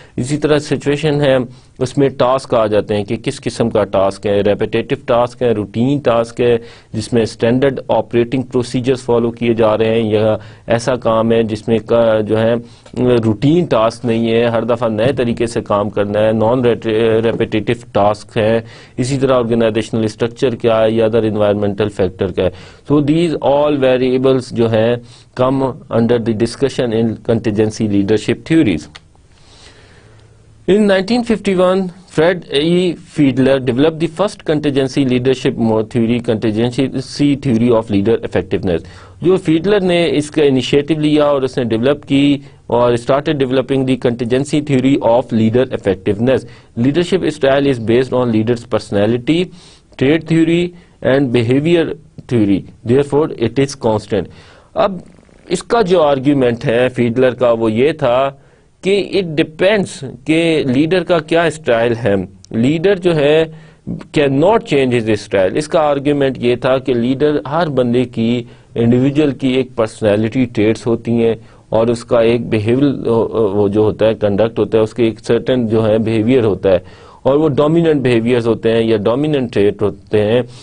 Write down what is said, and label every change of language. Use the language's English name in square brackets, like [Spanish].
[Urdu] اسی طرح سچویشن ہے، اس میں ٹاسک آ جاتے ہیں کہ کس قسم کا ٹاسک ہے، ریپیٹیٹو ٹاسک ہے، روٹین ٹاسک ہے جس میں اسٹینڈرڈ آپریٹنگ پروسیجرز فالو کیے جا رہے ہیں، یا ایسا کام ہے جس میں جو ہے روٹین ٹاسک نہیں ہے، ہر دفعہ نئے طریقے سے کام کرنا ہے، نان ریپیٹیٹو ٹاسک ہے. اسی طرح آرگنائزیشنل اسٹرکچر کیا ہے، یا ادر انوائرمنٹل فیکٹر کیا ہے. [English] so these all variables [Urdu] جو ہیں [English] come under the discussion in contingency leadership theories. In 1951, Fred E. Fiedler developed the first contingency leadership theory, contingency theory of leader effectiveness. [Urdu] جو Fiedler نے اس کا initiative لیا اور اس نے ڈیولپ کی اور [English] started developing the contingency theory of leader effectiveness. Leadership style is based on leader's personality, trait theory and behavior theory. Therefore, it is constant. [Urdu] اب اس کا جو آرگیومنٹ ہے فیڈلر کا وہ یہ تھا کہ [English] it depends [Urdu] کہ لیڈر کا کیا اسٹائل ہے. [English] leader [Urdu] جو ہے [English] Can not change his style. [Urdu] اس کا آرگیومنٹ یہ تھا کہ لیڈر ہر بندے کی انڈیویجول کی ایک پرسنالٹی ٹریٹس ہوتی ہیں، اور اس کا ایک بیہیویئر وہ جو ہوتا ہے کنڈکٹ ہوتا ہے، اس کے ایک سرٹن جو ہے بیہیویئر ہوتا ہے، اور وہ ڈومیننٹ بیہیویئرز ہوتے ہیں یا ڈومیننٹ ٹریٹ ہوتے ہیں.